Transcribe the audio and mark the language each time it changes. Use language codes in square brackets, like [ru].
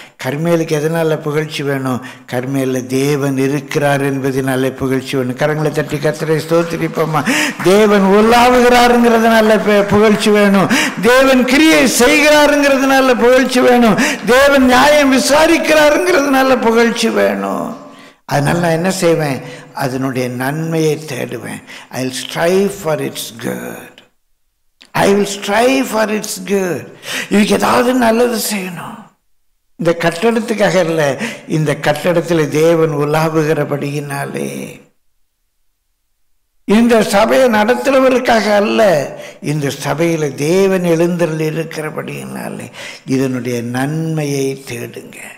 [ta] கர்மேலுக்கு எதனால புகழ்ச்சி வேணும்? கர்மேலில் தேவன் இருக்கிறார் என்பதனால புகழ்ச்சி வேணும். கரங்களை தட்டி கர்த்தரை ஸ்தோத்திரிப்போமா. தேவன் உலாவுகிறாருங்கிறதுனால புகழ்ச்சி வேணும். தேவன் கிரியை செய்கிறாருங்கிறதுனால புகழ்ச்சி வேணும். தேவன் நியாயம் விசாரிக்கிறாருங்கிறதுனால புகழ்ச்சி வேணும். அதனால நான் என்ன செய்வேன்? அதனுடைய நன்மையை தேடுவேன். [en] I will strive for its good. I will strive for its good. [ta] இதுக்கு ஏதாவது நல்லது செய்யணும். இந்த கட்டடத்துக்காக இல்லை, இந்த கட்டடத்தில் தேவன் உலாவுகிறபடியினாலே, இந்த சபையை நடத்துறவருக்காக அல்ல, இந்த சபையில் தேவன் எழுந்தருள் இருக்கிறபடியினாலே இதனுடைய நன்மையை தேடுங்க.